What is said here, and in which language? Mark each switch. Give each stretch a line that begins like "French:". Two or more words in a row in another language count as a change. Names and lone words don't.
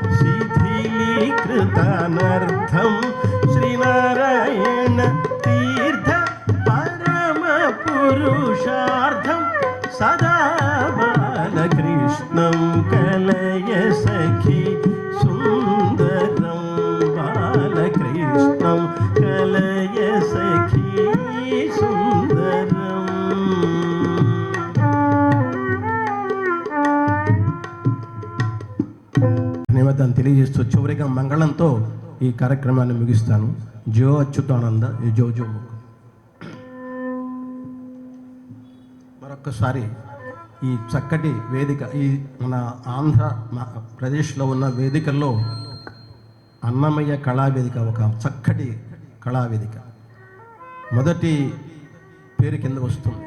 Sanskrit: शिथिलीकृतानर्धं श्रीनारायण तीर्थ परम पुरुषार्थं सदा बालकृष्णं कलय सखी सुन्दरं बालकृष्णं कलय सखी सुन्दरम्
Telugu: ధన్యవాదాలు తెలియజేస్తూ చివరిగా మంగళంతో ఈ కార్యక్రమాన్ని ముగిస్తాను. జో అచ్యుతానంద జో జో. మరొక మరొక్కసారి ఈ చక్కటి వేదిక, ఈ మన ప్రదేశ్లో ఉన్న వేదికల్లో అన్నమయ్య కళావేదిక ఒక చక్కటి కళావేదిక, మొదటి పేరు కింద వస్తుంది.